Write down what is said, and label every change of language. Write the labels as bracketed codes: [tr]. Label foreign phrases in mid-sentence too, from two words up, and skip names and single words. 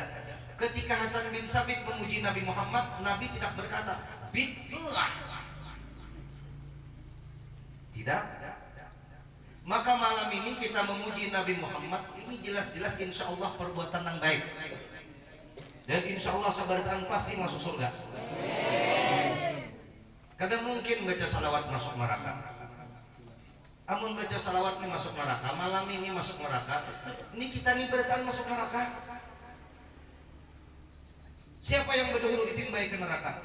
[id] Ketika Hasan bin Sabit memuji Nabi Muhammad, Nabi tidak berkata bid'ah. Tidak. Maka malam ini kita memuji Nabi Muhammad, ini jelas-jelas [ar] إن شاء الله [id] perbuatan yang baik. Dan [ar] إن شاء الله [id] sabaritan pasti masuk surga. Kadang mungkin baca salawat masuk neraka. [bjn] Amun baca salawat ini masuk neraka, malam ini masuk neraka. Ini kita nih beritaan masuk neraka. Siapa yang berdahulu ditimbai ke neraka?